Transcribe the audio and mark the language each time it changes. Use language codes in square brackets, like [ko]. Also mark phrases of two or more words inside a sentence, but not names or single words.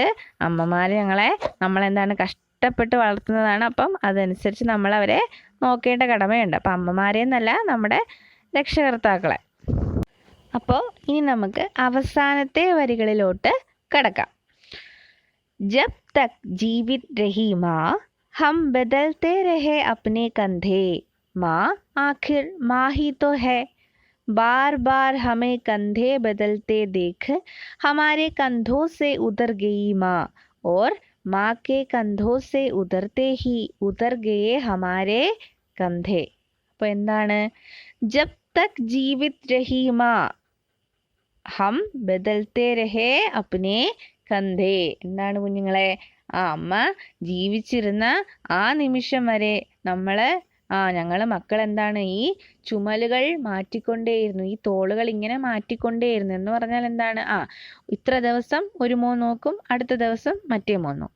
[ml] അമ്മമാർ നമ്മളെന്താണ് കഷ്ടപ്പെട്ട് വളർത്തുന്നതാണ്. അപ്പം അതനുസരിച്ച് നമ്മളവരെ നോക്കേണ്ട കടമയുണ്ട്. അപ്പം അമ്മമാരെ എന്നല്ല, നമ്മുടെ രക്ഷകർത്താക്കളെ. അപ്പോൾ ഇനി നമുക്ക് അവസാനത്തെ വരികളിലോട്ട് കടക്കാം. [hi] जब तक जीवित रही माँ हम बदलते रहे अपने कंधे, माँ आखिर माँ ही तो है. बार बार हमें कंधे बदलते देख हमारे कंधों से उतर गई माँ, और माँ के कंधों से उतर गए हमारे कंधे. [ml] അപ്പോൾ എന്താണ്? [hi] जब तक जीवित रही माँ हम बदलते रहे अपने कंधे. [ml] എന്താണ് കുഞ്ഞുങ്ങളെ? അമ്മ ജീവിച്ചിരുന്ന ആ നിമിഷം വരെ ഞങ്ങൾ മക്കൾ എന്താണ്? ഈ ചുമലുകൾ മാറ്റിക്കൊണ്ടേയിരുന്നു, ഈ തോളുകൾ ഇങ്ങനെ മാറ്റിക്കൊണ്ടേയിരുന്നു. എന്ന് പറഞ്ഞാൽ എന്താണ്? ഇത്ര ദിവസം ഒരു മോൻ നോക്കും, അടുത്ത ദിവസം മറ്റേ മോൻ നോക്കും.